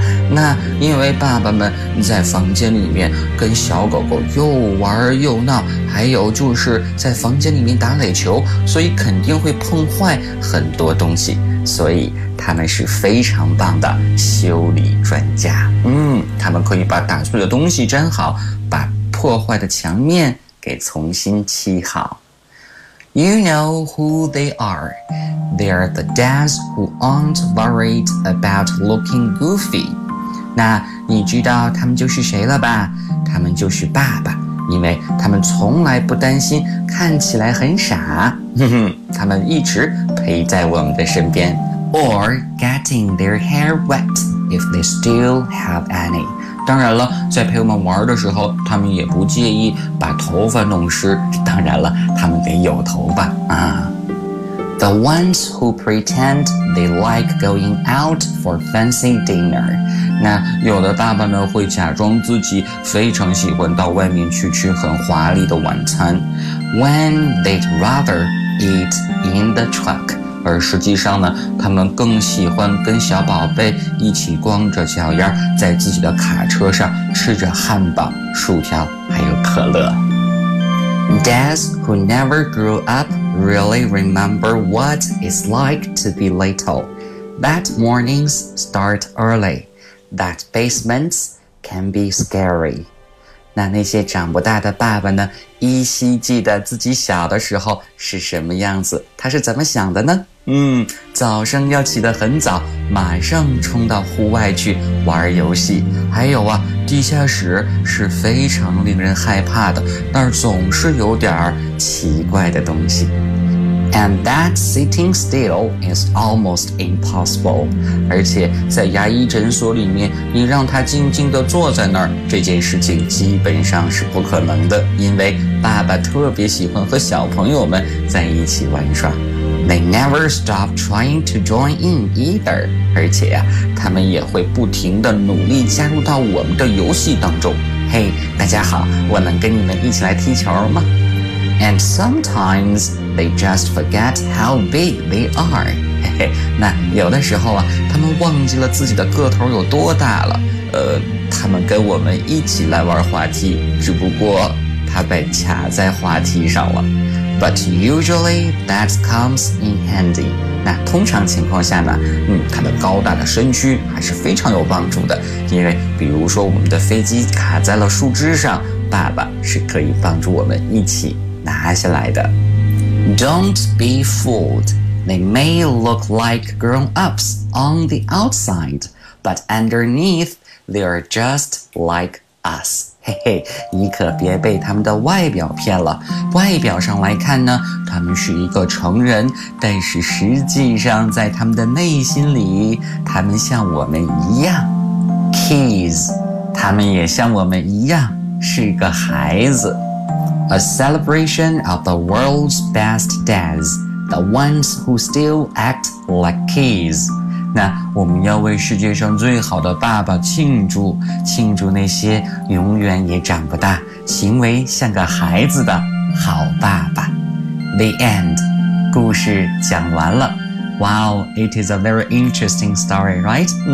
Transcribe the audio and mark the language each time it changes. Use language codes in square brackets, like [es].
[zh] 那因为爸爸们在房间里面跟小狗狗又玩又闹，还有就是在房间里面打垒球，所以肯定会碰坏很多东西，所以他们是非常棒的修理专家。他们可以把打碎的东西粘好，把破坏的墙面给重新漆好。 [en] You know who they are. They're the dads who aren't worried about looking goofy. [zh] 那你知道他们就是谁了吧？他们就是爸爸，因为他们从来不担心看起来很傻。他们一直陪在我们的身边。 [en] Or getting their hair wet if they still have any. [zh] 当然了，在陪我们玩的时候，他们也不介意把头发弄湿。当然了，他们得有头发啊。 [en] The ones who pretend they like going out for fancy dinner. [zh] 那有的爸爸呢，会假装自己非常喜欢到外面去吃很华丽的晚餐。 [en] When they'd rather eat in the truck. [zh] 而实际上呢，他们更喜欢跟小宝贝一起光着脚丫在自己的卡车上吃着汉堡、薯条还有可乐。 [en] Dads who never grew up really remember what it's like to be little. That mornings start early. That basements can be scary. [zh] 那些长不大的爸爸呢，依稀记得自己小的时候是什么样子，他是怎么想的呢？早上要起得很早，马上冲到户外去玩游戏。还有啊，地下室是非常令人害怕的，那儿总是有点奇怪的东西。 [en] And that sitting still is almost impossible. [zh] 而且在牙医诊所里面，你让他静静地坐在那儿，这件事情基本上是不可能的，因为爸爸特别喜欢和小朋友们在一起玩耍。 [en] They never stop trying to join in either. [zh] 而且啊，他们也会不停地努力加入到我们的游戏当中。嘿，大家好，我能跟你们一起来踢球吗？ [en] And sometimes they just forget how big they are. [zh] 那有的时候啊，他们忘记了自己的个头有多大了。他们跟我们一起来玩滑梯，只不过他被卡在滑梯上了。 [en] But usually that comes in handy. [zh] 那通常情况下呢，他的高大的身躯还是非常有帮助的，因为比如说我们的飞机卡在了树枝上，爸爸是可以帮助我们一起。拿下来的。 [en] Don't be fooled. They may look like grown-ups on the outside, but underneath, they are just like us. [zh] 嘿嘿，你可别被他们的外表骗了。外表上来看呢，他们是一个成人，但是实际上在他们的内心里，他们像我们一样。 [en] Kids, [zh] 他们也像我们一样，是个孩子。 [en] A celebration of the world's best dads, the ones who still act like kids. [zh] 那我们要为世界上最好的爸爸庆祝，庆祝那些永远也长不大，行为像个孩子的好爸爸。 [en] The end. [zh] 故事讲完了。 [en] Wow, it is a very interesting story, right?